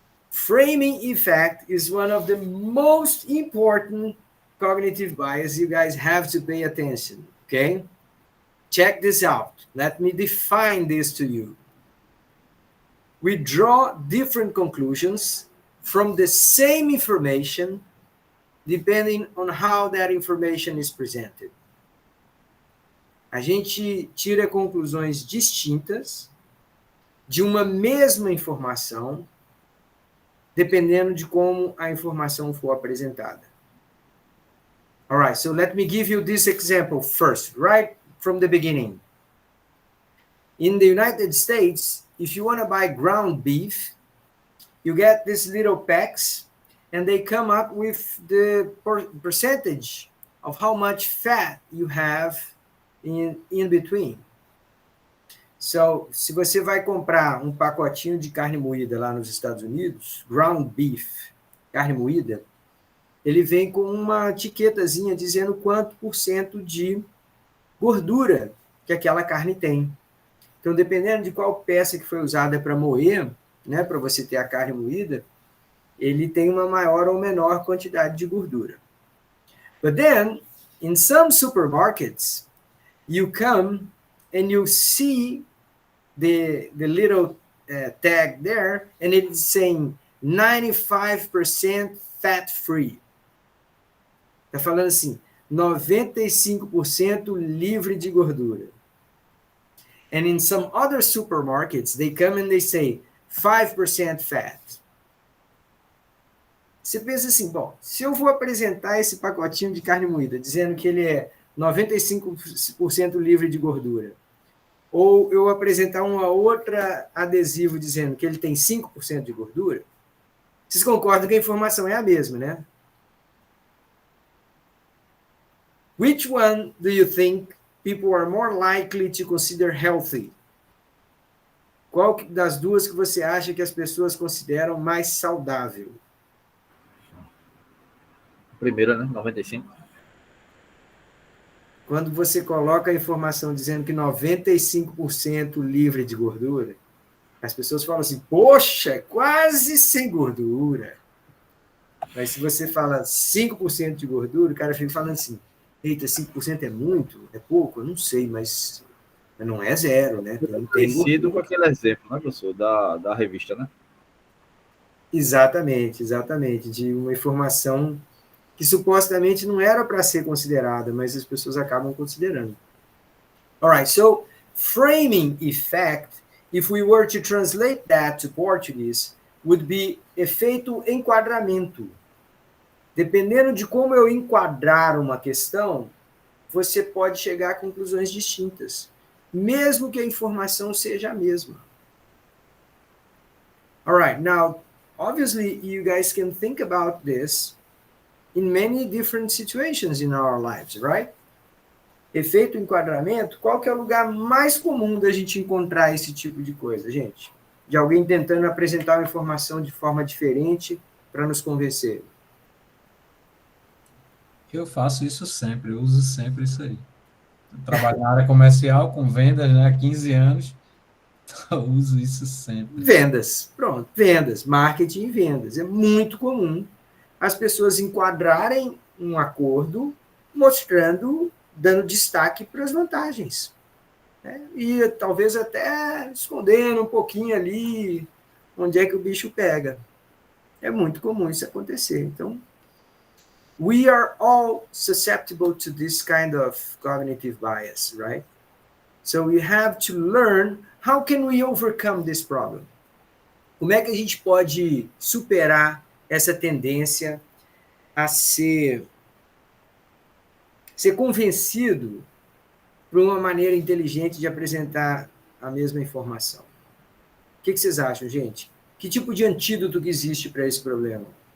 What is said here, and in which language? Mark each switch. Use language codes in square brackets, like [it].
[en] Framing effect is one of the most important cognitive bias you guys have to pay attention, okay? Check this out. Let me define this to you. We draw different conclusions from the same information depending on how that information is presented. [pt] A gente tira conclusões distintas de uma mesma informação dependendo de como a informação for apresentada. [en] All right, so let me give you this example first, right from the beginning. In the United States, if you want to buy ground beef, you get these little packs, and they come up with the percentage of how much fat you have in between. [pt] So, se você vai comprar um pacotinho de carne moída lá nos Estados Unidos, ground beef, carne moída, ele vem com uma etiquetazinha dizendo quanto % de gordura que aquela carne tem. Então, dependendo de qual peça que foi usada para moer, né, para você ter a carne moída, ele tem uma maior ou menor quantidade de gordura. [en] But then, in some supermarkets, you come and you see the little tag there, and it's saying 95% fat-free. [pt] Está falando assim, 95% livre de gordura. [en] And in some other supermarkets, they come and they say 5% fat. [pt] Você pensa assim, bom, se eu vou apresentar esse pacotinho de carne moída dizendo que ele é 95% livre de gordura, ou eu apresentar uma outra adesivo dizendo que ele tem 5% de gordura, vocês concordam que a informação é a mesma, né? [en] Which one do you think people are more likely to consider healthy? [pt] Qual das duas que você acha que as pessoas consideram mais saudável? Primeira, né? 95. Quando você coloca a informação dizendo que 95% livre de gordura, as pessoas falam assim, poxa, quase sem gordura. Mas se você fala 5% de gordura, o cara fica falando assim, eita, 5% é muito? É pouco? Eu não sei, mas não é zero, né? Tem Parecido com aquele exemplo, né, professor, da revista, né? Exatamente, de uma informação que supostamente não era para ser considerada, mas as pessoas acabam considerando. [en] All right, so framing effect, if we were to translate that to Portuguese, would be efeito enquadramento. [pt] Dependendo de como eu enquadrar uma questão, você pode chegar a conclusões distintas, mesmo que a informação seja a mesma. [en] All right, now, obviously, you guys can think about this in many different situations in our lives, right? [pt] Efeito enquadramento, qual que é o lugar mais comum da gente encontrar esse tipo de coisa, gente? De alguém tentando apresentar uma informação de forma diferente para nos convencer. Eu faço isso sempre, eu uso sempre isso aí. Eu trabalho na área comercial, com vendas, né, há 15 anos, então eu uso isso sempre. Vendas, pronto, vendas, marketing e vendas. É muito comum as pessoas enquadrarem um acordo mostrando, dando destaque para as vantagens. Né? E talvez até escondendo um pouquinho ali onde é que o bicho pega. É muito comum isso acontecer. [en] Então, we are all susceptible to this kind of cognitive bias, right? So we have to learn how can we overcome this problem. [pt] Como é que a gente pode superar essa tendência a ser convencido por uma maneira inteligente de apresentar a mesma informação? O que vocês acham, gente? Que tipo de antídoto que existe para esse problema?